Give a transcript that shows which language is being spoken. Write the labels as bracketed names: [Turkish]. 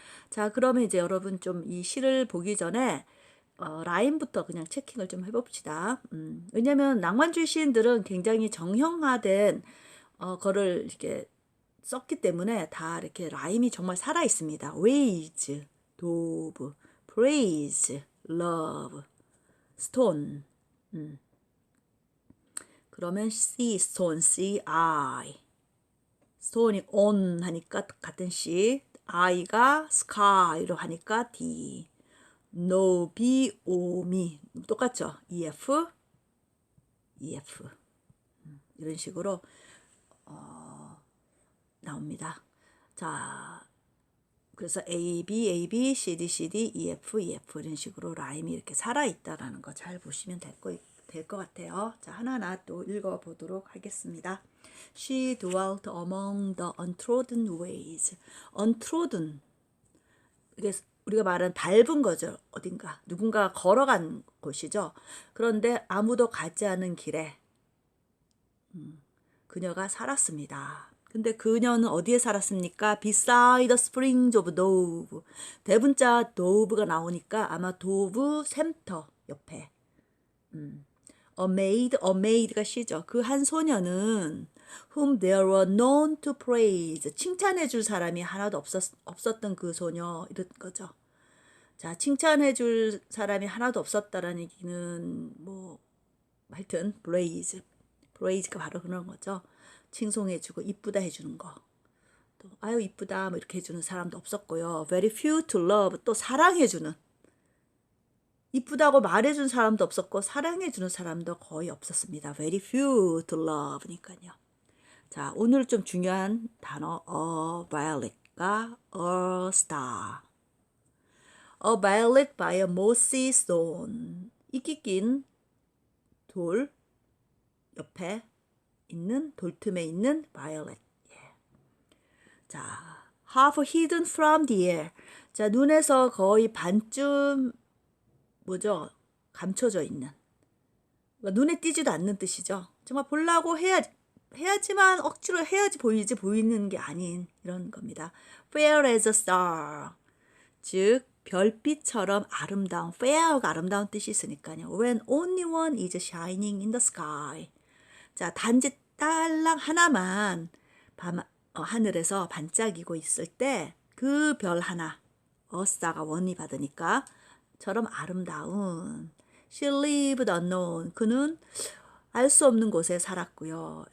[Korean] 자, 그러면 이제 여러분 좀 이 시를 보기 전에 라인부터 그냥 체킹을 좀 해봅시다. 왜냐면 낭만주의 시인들은 굉장히 정형화된 거를 이렇게 썼기 때문에 다 이렇게 라임이 정말 살아 있습니다. [English] ways, dove, praise, love. stone. [Korean] 그러면 sea stone, C-I. stone이 on 하니까 같은 C, I가 sky로 하니까 D. [English] no, B, O, me. [Korean] 똑같죠? [English] EF, EF. [Korean] 이런 식으로 나옵니다. 자, 그래서 A, B, A, B, C, D, C, D, E, F, E, F 이런 식으로 라임이 이렇게 살아있다라는 거 잘 보시면 될 것 같아요. 자, 하나하나 또 읽어보도록 하겠습니다. [English] She dwelt among the untrodden ways. untrodden. [Korean] 우리가 말하는 밟은 거죠. 어딘가. 누군가가 걸어간 곳이죠. 그런데 아무도 가지 않은 길에 그녀가 살았습니다. 근데 그녀는 어디에 살았습니까? [English] Beside the springs of Dove. [Korean] 대문자 Dove가 나오니까 아마 도브 샘터 옆에. A maid가 시죠. 그 한 소녀는 [English] whom there were none to praise. [Korean] 칭찬해 줄 사람이 하나도 없었던 그 소녀 이런 거죠. 자, 칭찬해 줄 사람이 하나도 없었다라는 얘기는 뭐 하여튼 praise가 바로 그런 거죠. 칭송해 주고 이쁘다 해 주는 거. 또 아유 이쁘다 뭐 이렇게 해 주는 사람도 없었고요. [English] very few to love. [Korean] 또 사랑해 주는. 이쁘다고 말해준 사람도 없었고 사랑해주는 사람도 거의 없었습니다. [English] Very few to love니까요. [Korean] 자, 오늘 좀 중요한 단어 a violet가 a star. [English] A violet by a mossy stone. [Korean] 이끼 낀 돌 옆에 있는 돌틈에 있는 violet. 예. 자, [English] half hidden from the air. [Korean] 자, 눈에서 거의 반쯤 뭐죠? 감춰져 있는. 그러니까 눈에 띄지도 않는 뜻이죠. 정말 보려고 해야지만 억지로 해야지 보이지 보이는 게 아닌 이런 겁니다. [English] Fair as a star. [Korean] 즉 별빛처럼 아름다운. fair가 아름다운 뜻이 있으니까요. [English] When only one is shining in the sky. [Korean] 자, 단지 딸랑 하나만 하늘에서 반짝이고 있을 때 그 별 하나. 어스타가 원이 받으니까 처럼 아름다운. [English] She lived unknown. [Korean] 그는 알 수 없는 곳에 살았고요.